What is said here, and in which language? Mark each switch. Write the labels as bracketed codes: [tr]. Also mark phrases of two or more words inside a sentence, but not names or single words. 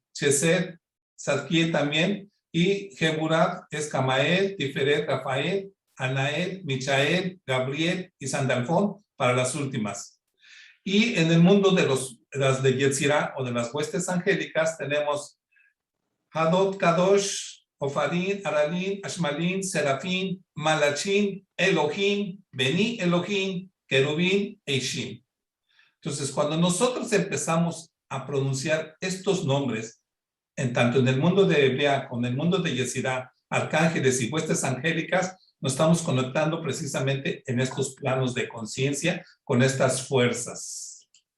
[es] Chesed, Tzadkiel también. Y Geburah es Camael, Tiferet, Rafael, Anael, Michael, Gabriel y Sandalfón para las últimas. Y en el mundo de las de Yetzirah o de las huestes angélicas tenemos Hadot, Kadosh, Ofarim, Aralim, Ashmalim, Serafín, Malachim, Elohim, Beni Elohim, Querubín e Ishim. Entonces, cuando nosotros empezamos a pronunciar estos nombres, tanto en el mundo de Hebrea como en el mundo de Yetzirah, arcángeles y huestes angélicas, nos estamos conectando precisamente en estos planos de conciencia con estas fuerzas.